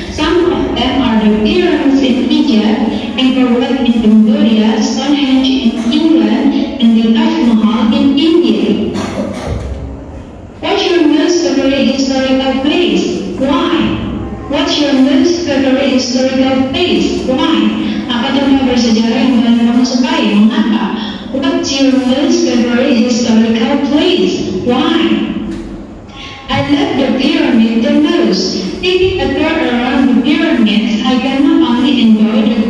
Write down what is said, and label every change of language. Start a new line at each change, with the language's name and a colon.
English: Some of them are the pyramids in Egypt, Angkor Wat in Cambodia, Stonehenge in England, and the Taj Mahal in India. What's your most favorite historical place? Why? What's your most favorite historical place? Why?
Indonesian: Apa tempat bersejarah yang paling kamu sukai? Mengapa?
English: What's your most favorite historical place? Why? I love the pyramid the most. Taking a tour around the pyramids, I can not only enjoy